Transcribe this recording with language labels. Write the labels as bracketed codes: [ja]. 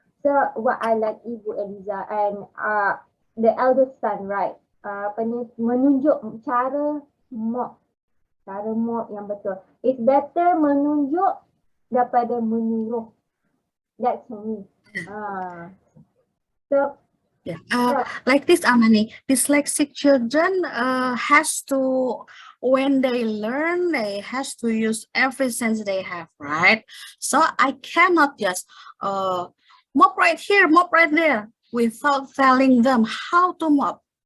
[en] So what I like Ibu Erlyza and the eldest son, right? [ms] Menunjuk cara mop yang betul. [en] It's better [ms] menunjuk daripada menyuruh. [en] That's for me. So like this, Amani, dyslexic children has to, when they learn, they has to use every sense they have, right? So I cannot just mop right here, mop right there, without telling them how to mop.